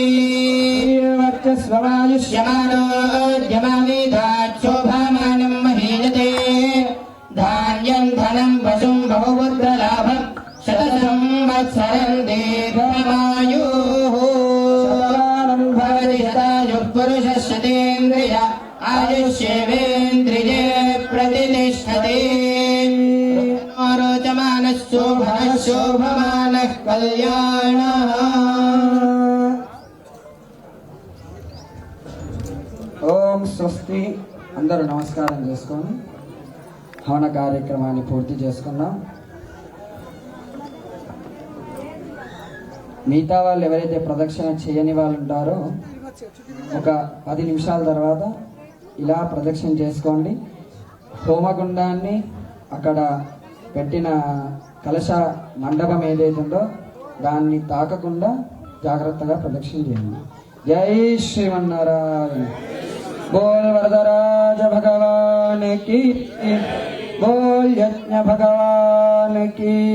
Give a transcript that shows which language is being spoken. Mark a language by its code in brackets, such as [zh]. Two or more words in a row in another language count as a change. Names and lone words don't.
[sa] वर्चस्ववायुष्यमानोद्यमानिधाक्षोभामानं महीयते धान्यं धनं वशुं बहुपुत्रलाभं शतसंवत्सरं दीर्घमायुः भवति शतायुः पुरुषः शतेन्द्रिय आयुष्येवेन्द्रिये प्रतिष्ठते रोचमानः शोभनः शोभमानः कल्याणः ఓం స్వస్తి. [te] అందరూ నమస్కారం చేసుకొని హవన కార్యక్రమాన్ని పూర్తి చేసుకున్నాం. మిగతా వాళ్ళు ఎవరైతే ప్రదక్షిణ చేయని వాళ్ళు ఉంటారో ఒక 10 నిమిషాల తర్వాత ఇలా ప్రదక్షిణ చేసుకోండి. హోమగుండాన్ని అక్కడ పెట్టిన కలశ మండపం ఏదైతుందో దాన్ని తాకకుండా జాగ్రత్తగా ప్రదక్షిణ చేయండి. జై శ్రీమన్నారాయణ. [hi] बोल वरदराज भगवान की, बोल यज्ञ भगवान की.